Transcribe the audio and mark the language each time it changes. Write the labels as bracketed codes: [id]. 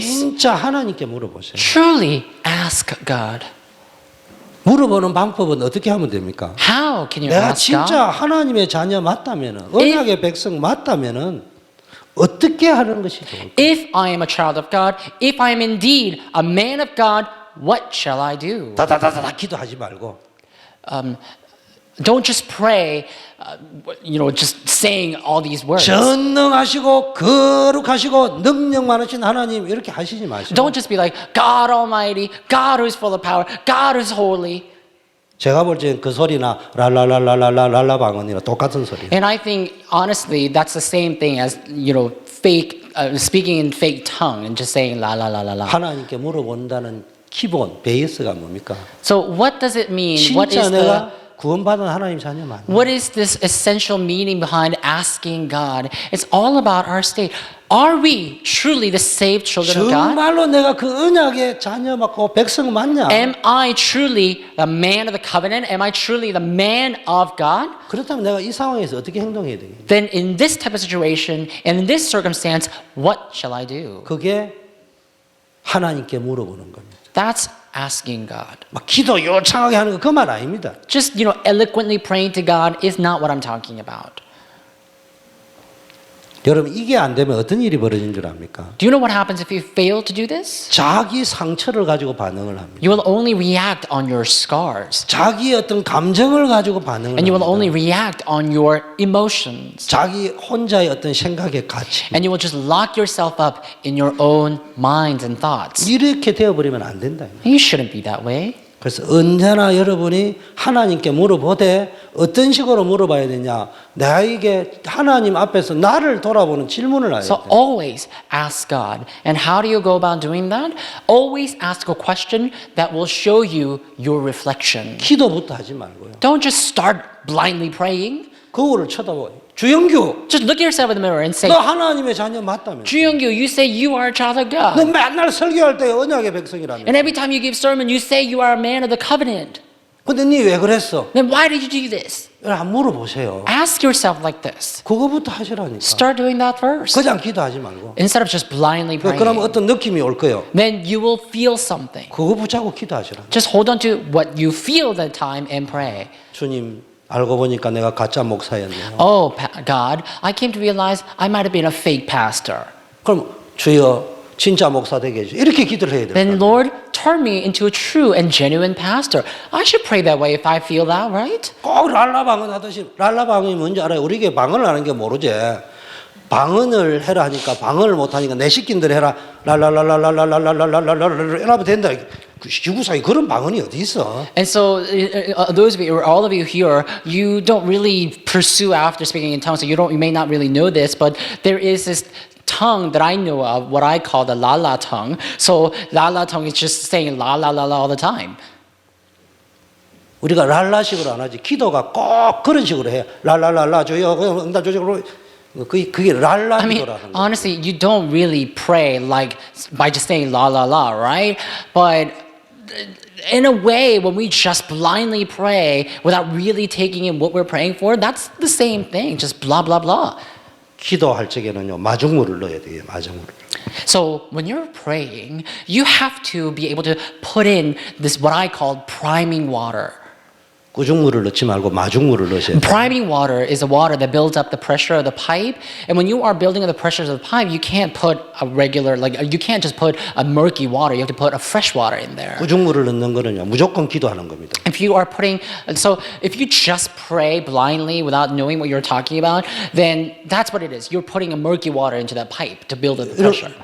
[ko] 진짜 하나님께 물어보세요. [en] Truly ask God. [ko] 물어보는 방법은 어떻게 하면 됩니까? [en] How can you [ko] 내가 [en] ask God? [ko] 진짜 하나님의 자녀 맞다면은 언약의 백성 맞다면은 어떻게 하는 것이 좋을까? [en] If I am a child of God, if I am indeed a man of God, what shall I do? [ko] 다다다다 기도하지 말고 [en] Don't just pray, just saying all these words. [ko] 전능하시고 거룩하시고 능력 많으신 하나님 이렇게 하시지 마시고. [en] Don't just be like, God Almighty, God who is full of power, God who is holy. [ko] 제가 볼 때는 그 소리나 랄랄랄랄랄랄라 방언이나 똑같은 소리예요. [en] And I think, honestly, that's the same thing as, fake, speaking in fake tongue and just saying la la la la la. [ko] 하나님께 물어본다는 기본 베이스가 뭡니까? [en] So what does it mean? What [ko] 진짜 [en] is [ko] 내가 구원받은 하나님 자녀 맞나? [en] What is this essential meaning behind asking God? It's all about our state. Are we truly the saved children of God? [ko] 정말로 내가 그 언약의 자녀 맞고 백성 맞냐? [en] Am I truly the man of the covenant? Am I truly the man of God? [ko] 그렇다면 내가 이 상황에서 어떻게 행동해야 되겠냐? [en] Then in this type of situation, and in this circumstance, what shall I do? [ko] 그게 하나님께 물어보는 겁니다. [en] That's asking God. [ko] 막 기도 요창하게 하는 거 그 말 아닙니다. [en] Just, eloquently praying to God is not what I'm talking about. [ko] 여러분 이게 안 되면 어떤 일이 벌어진 줄 압니까? [en] Do you know what happens if you fail to do this? [ko] 자기 상처를 가지고 반응을 합니다. [en] You will only react on your scars. [ko] 자기의 어떤 감정을 가지고 반응을 [en] And you will [ko] 합니다. [en] only react on your emotions. [ko] 자기 혼자의 어떤 생각에 갇히 [en] And you will just lock yourself up in your own minds and thoughts. [ko] 이렇게 되어버리면 안 된다. [en] You shouldn't be that way. [ko] 그래서 언제나 여러분이 하나님께 물어보되 어떤 식으로 물어봐야 되냐? 나에게 하나님 앞에서 나를 돌아보는 질문을 해야 [en] So [ko] 돼. [en] always ask God. And how do you go about doing that? Always ask a question that will show you your reflection. [ko] 기도부터 하지 말고요. [en] Don't just start blindly praying. [ko] 거울을 쳐다봐요. 주영규, [en] Just look at yourself in the mirror and say, [ko] 너 하나님의 자녀 맞다며? [en] Juyongyu, you say you are a child of [ko] 너 [en] God. [ko] 맨날 설교할 때 언약의 백성이라며? [en] And every time you give sermon, you say you are a man of the covenant. [ko] 근데 니 왜 그랬어? [en] Then why did you do this? [ko] 안 물어보세요. [en] Ask yourself like this. [ko] 그거부터 하시라니까. [en] Start doing that first. [ko] 그냥 기도하지 말고. [en] Instead of just blindly [ko] 그러면 어떤 느낌이 올 거예요. [en] Then you will feel something. [ko] 그거 붙잡고 기도하시라. [en] Just hold on to what you feel that time and pray. [ko] 주님, 알고 보니까 내가 가짜 목사였네요. [en] Oh, God, I came to realize I might have been a fake pastor. [ko] 그럼 주여 진짜 목사 되게 해주세요. 이렇게 기도를 해야 돼요. [en] Then Lord, turn me into a true and genuine pastor. I should pray that way if I feel that, right? [ko] 꼭 랄라방언 하듯이 랄라방언이 뭔지 알아요? 우리 게 방언을 하는 게 모르지. 방언을 해라 하니까 방언을 못하니까 내 시킨들 해라 랄랄랄랄랄랄랄랄랄랄랄랄랄 이러면 된다. 지구상에 그런 방언이 어디 있어? [en] And so, those of you, or all of you here, you don't really pursue after speaking in tongues. So you may not really know this, but there is this tongue that I know of, what I call the la la tongue. So la la tongue is just saying la la la la all the time. [ko] 우리가 랄라식으로 안 하지. 기도가 꼭 그런 식으로 해. 랄랄랄라 주여 응답 주시고 그게 랄라 [en] I mean, [ko] 기도라는 거야. [en] honestly, you don't really pray like by just saying la la la, right? But in a way, when we just blindly pray without really taking in what we're praying for, that's the same thing, just blah, blah, blah. [ko] 기도할 적에는요 마중물을 넣어야 돼요. 마중물을. [en] So when you're praying, you have to be able to put in this, what I call priming water. [ko] 꾸중물을 넣지 말고 마중물을 넣으셔야 돼요. [en] Priming water is a water that builds up the pressure of the pipe. And when you are building up the pressures of the pipe, you can't put a regular, like you can't just put a murky water. You have to put a fresh water in there. [ko] 꾸중물을 넣는 거는요 무조건 기도하는 겁니다. [en] If you are putting, so if you just pray blindly without knowing what you're talking about, then that's what it is. You're putting a murky water into that pipe to build up the pressure.